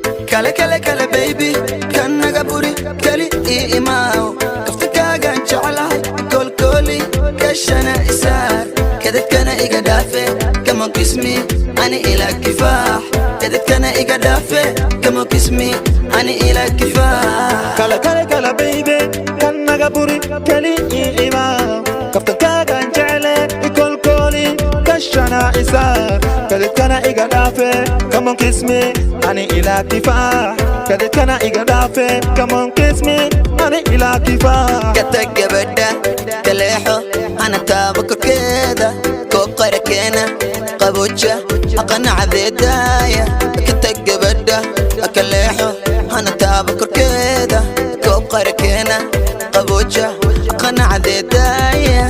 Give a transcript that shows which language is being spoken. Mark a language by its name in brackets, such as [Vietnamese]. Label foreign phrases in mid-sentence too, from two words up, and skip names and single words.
[Somali] Kale, kale, kale, baby, kan naga buri, kali ii imaaw. Kaftakaagaan jeclahay, koolkooli, kashana isaar. Kadadkana iga dhaafe, [English] come on, kiss me, [Somali] ani ila kifaax. Kadadkana iga dhaafe, [English] come on, kiss me, [Somali] ani ila kifaax. Kale, kale, kale, baby, kan naga buri, kali ii imaaw. Kaftakaagaan jecle, i koolkooli, kashana isaar. Kadadkana iga dhaafe, [English] come on, kiss me, [Somali] ani ila kifaax. Kadadkana iga dhaafe, [English] come on, kiss me, [Somali] ani ila kifaax. Ka tag gabadha, ka leexo, hana taabo korkeeda. Koob qara keena, qabooja, aqana cadeedaaya. Ka tag gabadha, ka leexo, hana taabo korkeeda. Koob qara keena, qabooja, aqana cadeedaaya.